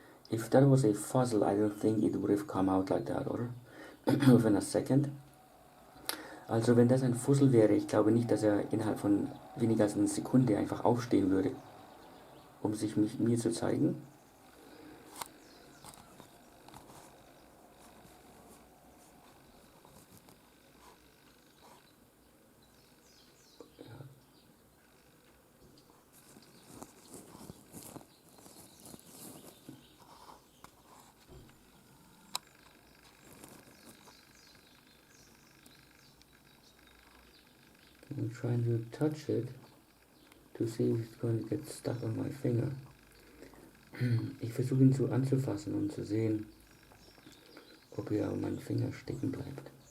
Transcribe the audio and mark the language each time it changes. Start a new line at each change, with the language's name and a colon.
English: If that was a fuzzle, I don't think it would have come out like that, oder? Within a second.
German: Also wenn das ein Fussel wäre, ich glaube nicht, dass er innerhalb von weniger als einer Sekunde einfach aufstehen würde, um sich mir zu zeigen.
English: I'm trying to touch it to see if it's going to get stuck on my finger.
German: Ich versuche ihn so anzufassen und zu sehen, ob er an meinem Finger stecken bleibt.